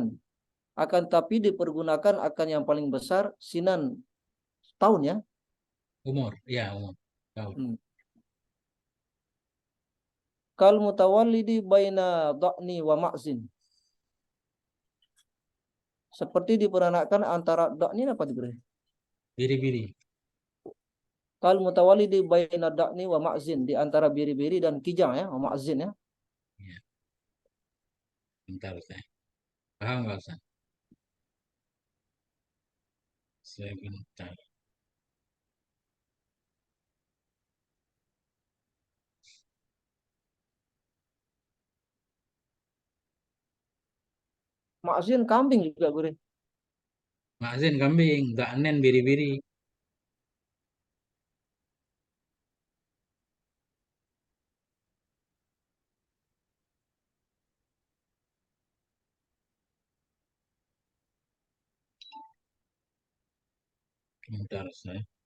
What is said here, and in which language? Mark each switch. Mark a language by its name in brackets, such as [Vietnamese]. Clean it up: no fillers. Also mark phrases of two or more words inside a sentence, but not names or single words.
[Indonesian] Akan tapi dipergunakan akan yang paling besar sinan tahun ya. Umur. Ya, umur. Tahun. [Arabic] كالمتولد بين ضأن ومعز. [Indonesian] Seperti diperanakkan antara dha'ni apa itu? Biri-biri. [Arabic] كالمتولد بين ضأن ومعز, [Indonesian] di antara biri-biri dan kijang ya, [Arabic] ومعز [Indonesian] ya. Ya. Bentar, Ustaz. Paham nggak, Ustaz? Sebentar. Ma'zin kambing juga gue. Ma'zin kambing, Ga'nen biri-biri. Bentar, Ustaz.